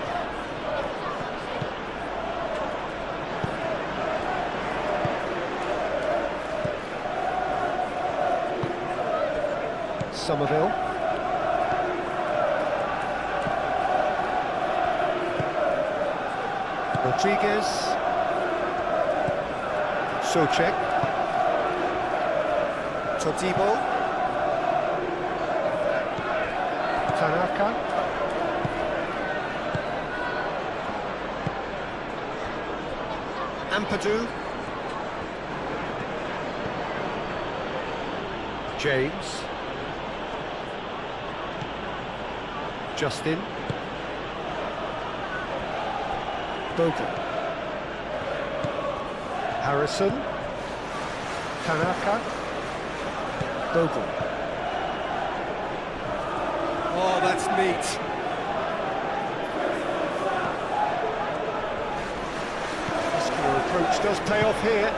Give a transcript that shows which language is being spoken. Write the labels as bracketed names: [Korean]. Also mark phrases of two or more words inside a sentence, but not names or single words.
[English] Somerville. Rodriguez. Socek. Todibo. Tanaka. Ampadu. James. Justin. Bogle. Harrison. Tanaka. Bogle. Oh, that's neat. Muscular approach does pay off here.